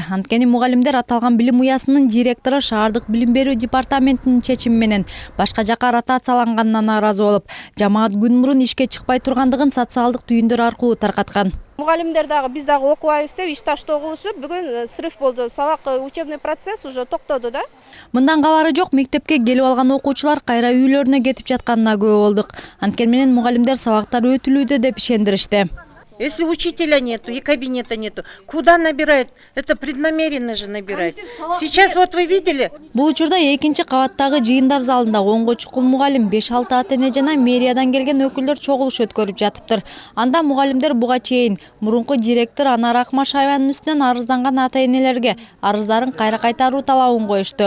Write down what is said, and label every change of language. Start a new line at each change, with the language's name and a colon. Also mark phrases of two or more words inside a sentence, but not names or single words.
Kyrgyz: Анткени мугалимдер аталган билим уясынын директору шаардык билим берүү департаментинин чечими менен башка жакка ротацияланганына нааразы болуп, жамаат күн мурун ишке чыкпай тургандыгын социалдык түйүндөр аркылуу таркаткан. Мугалимдер дагы биз дагы окубайбыз деп иш таштоо кылышып, бүгүн срыв болду. Сабак
Russian: учебный процесс уже
Kyrgyz: токтоду да. Мындан кабары жок, мектепке келип алган окуучулар кайра үйлөрүнө кетип жатканына күбө болдук. Анткени менен мугалимдер сабактар өтүлүүдө деп ишендиришти.
Russian: Если учителя нету и кабинета нету, куда набирают? Это преднамеренно же набирают. Сейчас вот вы видели?
Kyrgyz: Бул учурда экинчи кабаттагы жыйындар залында 10 чукул мугалим, 5-6 ата-эне жана мэриядан келген өкүлдөр чогулуш өткөрүп жатыптыр. Анда мугалимдер буга чейин мурунку директор Анара Акмашаеванын үстүнөн арызданган ата-энелерге арыздарын кайра кайтаруу талабын коюшту.